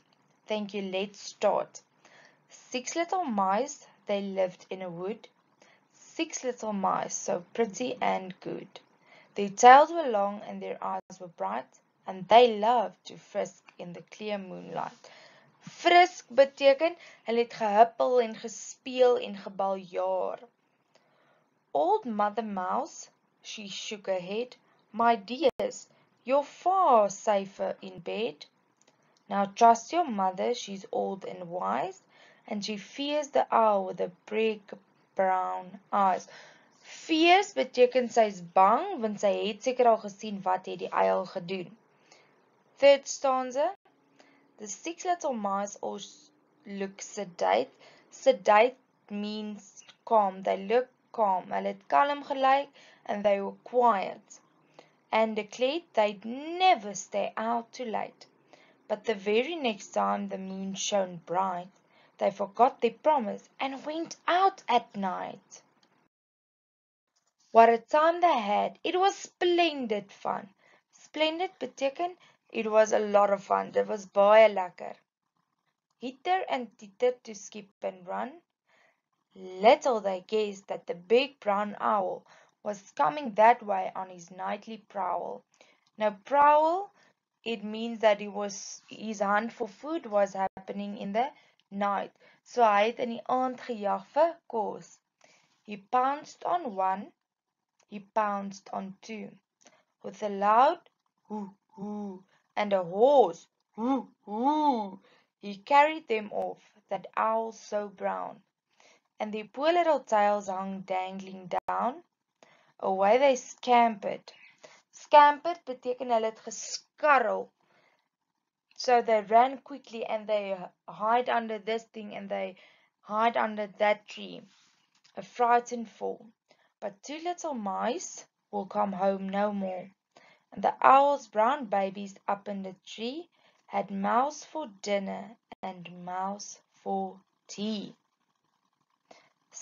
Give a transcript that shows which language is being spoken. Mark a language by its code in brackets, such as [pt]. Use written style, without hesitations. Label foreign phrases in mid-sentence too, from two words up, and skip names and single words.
[en] Thank you. Let's start. Six little mice, they lived in a wood. Six little mice, so pretty and good. Their tails were long and their eyes were bright, and they loved to frisk in the clear moonlight. [af] Frisk beteken hulle het gehuppel en gespeel en gebaljaar. [en] Old Mother Mouse, she shook her head. My dears, you're far safer in bed. Now trust your mother, she's old and wise, and she fears the owl with the big brown eyes. [af] Fears beteken sy's bang, want sy het seker al gesien wat het die uil gedoen. [en] Third stanza. The six little mice all look sedate. Sedate means calm. They look calm. [af] Hulle het kalm gelyk [en] and they were quiet and declared they'd never stay out too late. But the very next time the moon shone bright, they forgot their promise and went out at night. What a time they had! It was splendid fun. Splendid beteken it was a lot of fun. [af] Dit was baie lekker. [en] Hither and thither to skip and run. Little they guessed that the big brown owl was coming that way on his nightly prowl. Now prowl, it means that his hunt for food was happening in the night. [af] So hy het in die aand gejag vir kos. [en] He pounced on one, he pounced on two, with a loud hoo hoo and a hoarse hoo hoo. He carried them off, that owl so brown, and their poor little tails hung dangling down. Away they scampered. [af] Scampered beteken hulle het geskarrel. [en] So they ran quickly and they hide under this thing and they hide under that tree, a frightened four. But two little mice will come home no more. And the owl's brown babies up in the tree had mouse for dinner and mouse for tea.